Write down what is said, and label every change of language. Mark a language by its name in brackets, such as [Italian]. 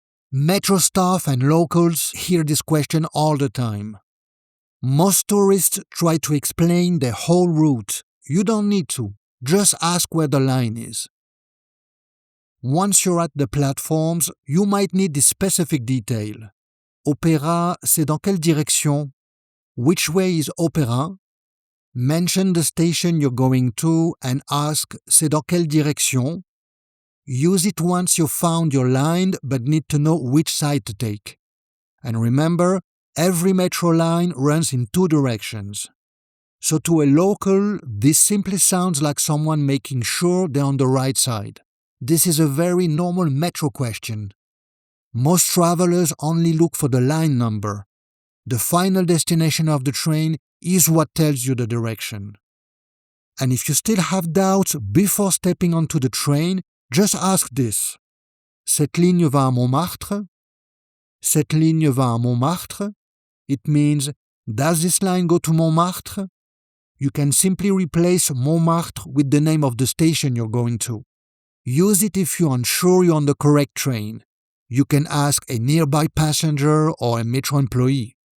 [English] Metro staff and locals hear this question all the time. Most tourists try to explain their whole route. You don't need to. Just ask where the line is. Once you're at the platforms, you might need this specific detail. [French] Opéra, c'est dans quelle direction? [English] Which way is Opéra? Mention the station you're going to and ask, [French] c'est dans quelle direction? [English] Use it once you've found your line but need to know which side to take. And remember, every metro line runs in two directions. So to a local, this simply sounds like someone making sure they're on the right side. This is a very normal metro question. Most travelers only look for the line number. The final destination of the train is what tells you the direction. And if you still have doubts before stepping onto the train, just ask this. [French] Cette ligne va à Montmartre? Cette ligne va à Montmartre? [English] It means, does this line go to Montmartre? You can simply replace Montmartre with the name of the station you're going to. Use it if you're unsure you're on the correct train. You can ask a nearby passenger or a metro employee.